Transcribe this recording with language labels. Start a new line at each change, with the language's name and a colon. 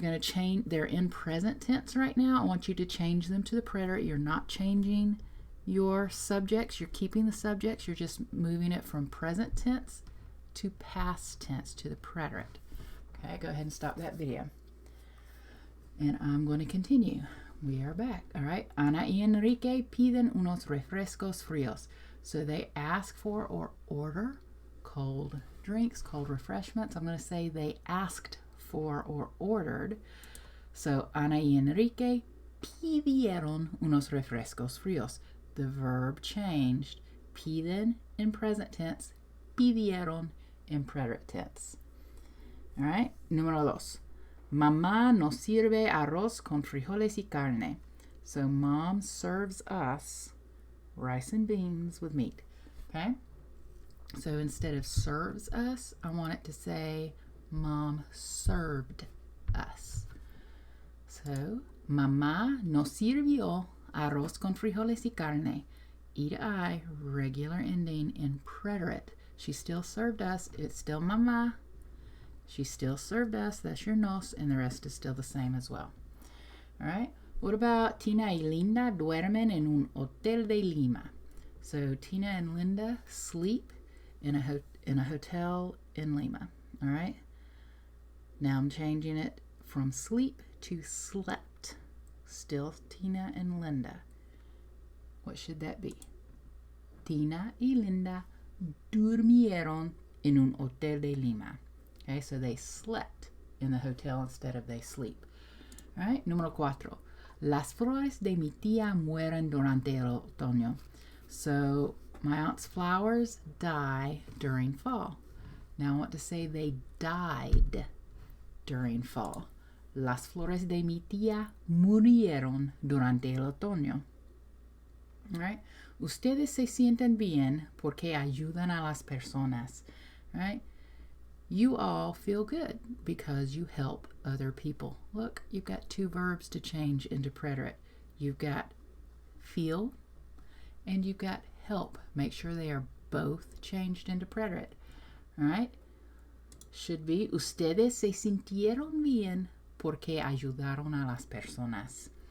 English: You're going to change, they're in present tense right now. I want you to change them to the preterite. You're not changing your subjects. You're keeping the subjects. You're just moving it from present tense to past tense to the preterite. Okay, go ahead and stop that video. And I'm going to continue. We are back. All right.
Spanish: Ana y Enrique piden unos refrescos fríos.
English: So they ask for or order cold drinks, cold refreshments. I'm going to say they asked for or ordered. So
Spanish: Ana y Enrique pidieron unos refrescos fríos.
English: The verb changed. Piden in present tense, pidieron in preterite tense. All right.
Spanish: Número dos. Mamá nos sirve arroz con frijoles y carne.
English: So mom serves us rice and beans with meat. Okay? So instead of serves us, I want it to say mom served us. So
Spanish: mamá nos sirvió arroz con frijoles y carne.
English: E to I, regular ending in preterite. She still served us. It's still mamá. She still served us. That's your nos, and the rest is still the same as well. All right. What about
Spanish: Tina y Linda duermen en un hotel de Lima?
English: So Tina and Linda sleep in a hotel in Lima. All right. Now I'm changing it from sleep to slept. Still Tina and Linda. What should that be?
Spanish: Tina y Linda durmieron en un hotel de Lima.
English: Okay, so they slept in the hotel instead of they sleep. All right,
Spanish: número 4. Las flores de mi tía mueren durante el otoño.
English: So my aunt's flowers die during fall. Now I want to say they died during fall.
Spanish: Las flores de mi tía murieron durante el otoño.
English: All right.
Spanish: Ustedes se sienten bien porque ayudan a las personas.
English: All right. You all feel good because you help other people. Look, you've got two verbs to change into preterite. You've got feel and you've got help. Make sure they are both changed into preterite. All right? Should be,
Spanish: ustedes se sintieron bien porque ayudaron a las personas.